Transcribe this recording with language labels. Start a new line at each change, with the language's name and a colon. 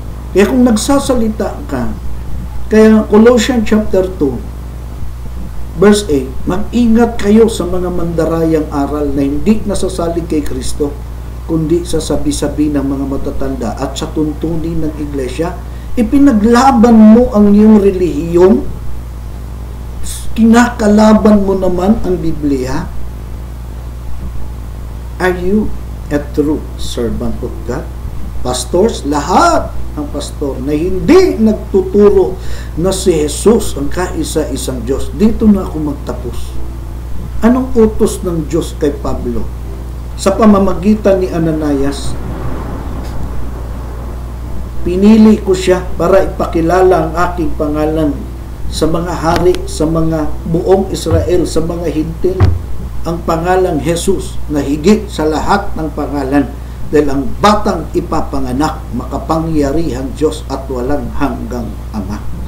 Filipino: Kaya kung nagsasalita ka, kaya Colossians chapter 2 verse 8, mag-ingat kayo sa mga mandarayang aral na hindi nasasalig kay Kristo, kundi sa sabi-sabi ng mga matatanda at sa tuntunin ng iglesia. Ipinaglaban mo ang iyong relihiyon, kinakalaban mo naman ang Biblia.
English: Are you a true servant of God?
Filipino: Pastors, lahat ang pastor na hindi nagtuturo na si Jesus ang kaisa-isang Diyos. Dito na ako magtapos. Anong utos ng Diyos kay Pablo? Sa pamamagitan ni Ananias, pinili ko siya para ipakilala ang aking pangalan sa mga hari, sa mga buong Israel, sa mga hintil, ang pangalang Jesus na higit sa lahat ng pangalan, dahil ang batang ipapanganak makapangyarihang Diyos at walang hanggang Ama.